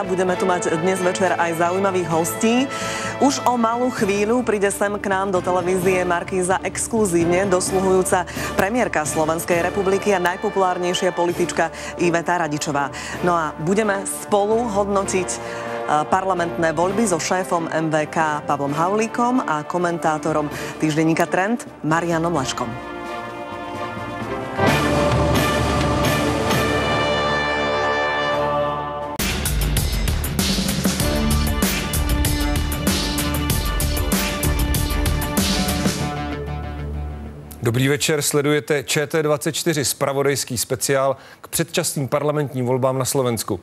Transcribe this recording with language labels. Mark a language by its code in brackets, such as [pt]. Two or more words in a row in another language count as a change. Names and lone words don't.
[sk] Budeme tu mať dnes večer aj zaujímavých hostí. Už o malú chvíľu príde sem k nám do televízie Markíza exkluzívne dosluhujúca premiérka Slovenskej republiky a najpopulárnejšia politička Iveta Radičová. No a budeme spolu hodnotiť parlamentné voľby so šéfom MBK Pavlom Haulíkom a komentátorom týždenníka Trend Marianom Leškom. [cs] Dobrý večer, sledujete ČT24, zpravodajský speciál k předčasným parlamentním volbám na Slovensku.